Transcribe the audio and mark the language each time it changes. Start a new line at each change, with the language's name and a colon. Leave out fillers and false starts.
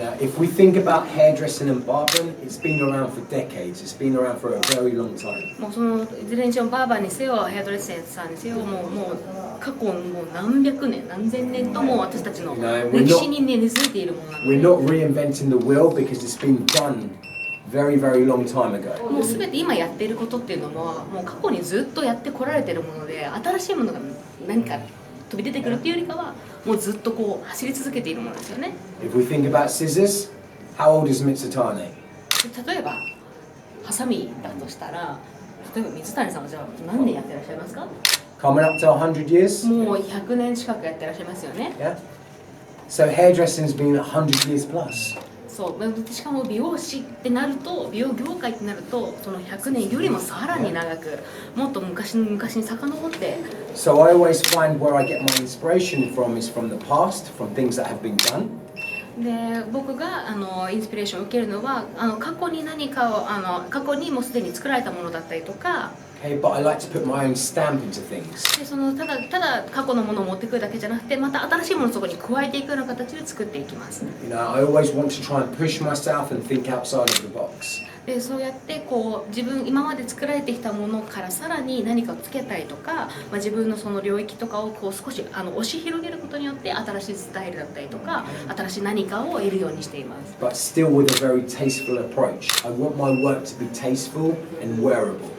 English: If we think about hairdressing and barbering, it's been around for decades. It's been around for a very long time.
Japanese: もうそのいずれにしろバーバーにせよヘアドレッサーにせよもう過去もう何百年何千年とも私たちの歴史に根付いているものなので。
English: We're not reinventing the wheel because it's been done very, very long time ago.
Japanese: もう全て今やっていることっていうのはもう過去にずっとやってこられているもので、新しいものが何か飛び出てくるっていうよりかはもうずっとこう走り続けているものですよね。
English: If we think about scissors, how old is Mitsutane?
Japanese: 例えばハサミだとしたら、例えば水谷さんはじゃあ何年やってらっしゃいますか？
English: Coming up to 100 years?
Japanese: もう100年近くやってらっしゃいますよね。
English: Yeah. So hairdressing's been 100 years plus.
Japanese: そうしかも美容師ってなると、美容業界ってなるとその100年よりもさらに長く、もっと昔に遡って。
English: So I always find where I get my inspiration from is from the past, from things that have been done.
Japanese: で僕がインスピレーションを受けるのは過去に何かを過去にもうすでに作られたものだったりとか。
English: Okay, but I like to put my own stamp into things.
Japanese: でただ過去のものを持ってくるだけじゃなくて、また新しいものをそこに加えていくような形で作っていきます。
English: You know, I always want to try and push myself and think outside of the box.
Japanese: でそうやってこう今まで作られてきたものからさらに何かをつけたりとか、自分のその領域とかをこう少し押し広げることによって新しいスタイルだったりとか新しい何かを得るようにしています。
English: But still with a very tasteful approach. I want my work to be tasteful and wearable.